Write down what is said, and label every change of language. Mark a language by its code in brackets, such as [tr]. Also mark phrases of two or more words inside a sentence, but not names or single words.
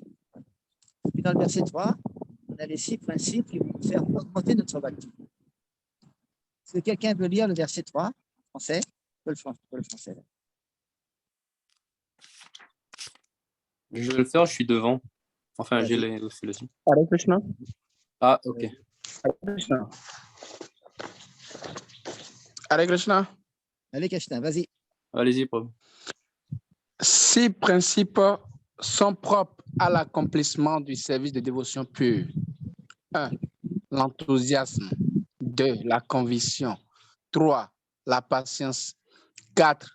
[fr] Puis dans le verset 3, on a les 6 principes qui vont nous faire augmenter notre bhakti. Est-ce que quelqu'un veut lire le verset 3 en français? Le français. Là. Je vais le faire, je suis devant. Enfin, j'ai les aussi. [sa] Hare Krishna. [fr] Ah, ok. [sa] Hare Krishna. Hare Krishna. [fr] Allez, Krishna, vas-y. Allez-y, Prabhu. 6 principes sont propres à l'accomplissement du service de dévotion pure. 1. L'enthousiasme. 2. La conviction. 3. La patience. 4.